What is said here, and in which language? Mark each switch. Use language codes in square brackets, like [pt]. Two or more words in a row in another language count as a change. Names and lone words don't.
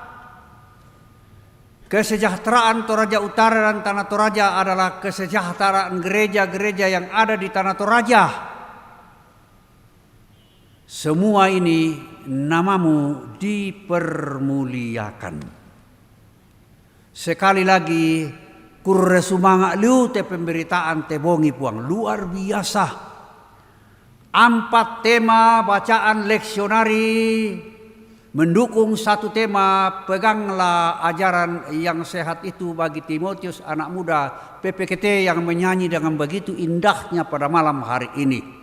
[id] Kesejahteraan Toraja Utara dan Tanah Toraja adalah kesejahteraan gereja-gereja yang ada di Tanah Toraja. Semua ini namamu dipermuliakan. Sekali lagi, [sda] kurre sumanga liu te pemberitaan te bongi puang. [id] Luar biasa. 4 tema bacaan leksionari mendukung 1 tema, peganglah ajaran yang sehat itu bagi Timotius anak muda PPKT yang menyanyi dengan begitu indahnya pada malam hari ini.